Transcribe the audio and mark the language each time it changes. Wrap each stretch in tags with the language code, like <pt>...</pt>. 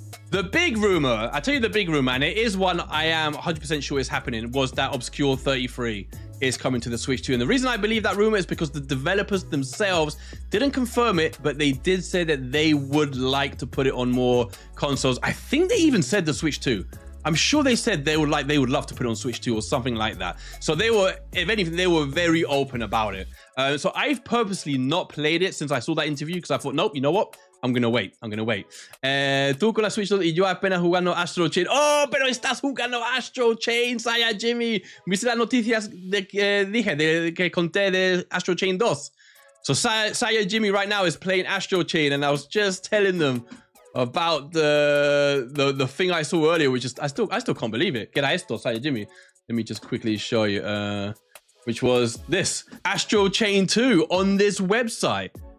<en>The big rumor, I tell you the big rumor, and it is one I am 100% sure is happening, was that Obscure 33 is coming to the Switch 2. And the reason I believe that rumor is because the developers themselves didn't confirm it, but they did say that they would like to put it on more consoles. I think they even said the Switch 2. I'm sure they said they would love to put it on Switch 2 or something like that. So they were, if anything, they were very open about it. So I've purposely not played it since I saw that interview because I thought, nope, you know what? I'm gonna wait.</en> <es>Tú con la Switch 2 y yo apenas jugando Astral Chain. Oh, pero estás jugando Astral Chain, Saya Jimmy. ¿Viste las noticias de que conté de Astral Chain 2?</es> <en>So Saya Jimmy right now is playing Astral Chain, and I was just telling them about the thing I saw earlier, which is I still can't believe it.</en> <es>¿Qué era esto, Saya Jimmy?</es> <en>Let me just quickly show you. Which was this Astral Chain 2 on this website.</en>